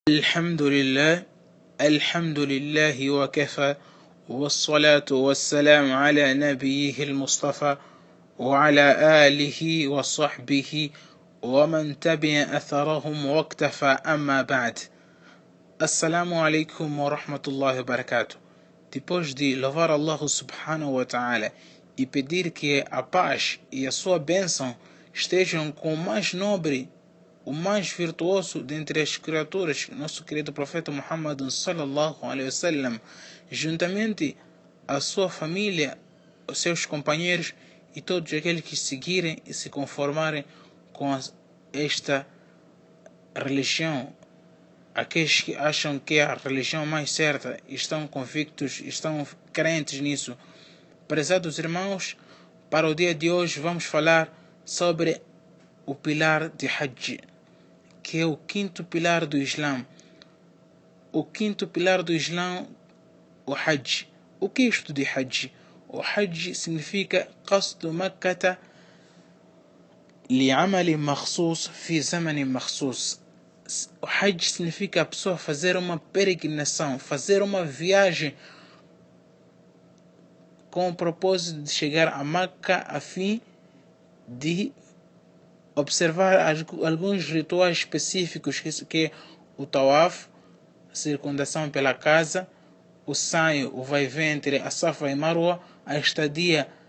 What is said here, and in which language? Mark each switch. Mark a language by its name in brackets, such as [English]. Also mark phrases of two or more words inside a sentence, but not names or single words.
[Arabic] الحمد لله الحمد لله وكفى والصلاة والسلام على نبيه المصطفى وعلى آله وصحبه ومن تبع أثرهم واكتفى أما بعد. السلام عليكم ورحمة الله وبركاته. [Portuguese] Depois de louvar [Arabic] الله سبحانه وتعالى [Portuguese] e pedir que a paz e a sua bênção estejam com o mais nobre, o mais virtuoso dentre as criaturas, nosso querido profeta Muhammad [Arabic] صلى الله عليه وسلم, [Portuguese] juntamente a sua família, os seus companheiros e todos aqueles que seguirem e se conformarem com esta religião, aqueles que acham que é a religião mais certa, estão convictos, estão crentes nisso. Prezados irmãos, para o dia de hoje vamos falar sobre o pilar de Hajj, que é o quinto pilar do Islã. O quinto pilar do Islã, o Hajj. O que é isto de Hajj? O Hajj significa [Arabic] قصد مكة لعمل مخصوص في زمن مخصوص. [Portuguese] O Hajj significa a pessoa fazer uma peregrinação, fazer uma viagem com o propósito de chegar a Meca a fim de observar alguns rituais específicos, que é o Tawaf, a circundação pela casa, o saio, o vai-vem entre a Safa e Marwa, a estadia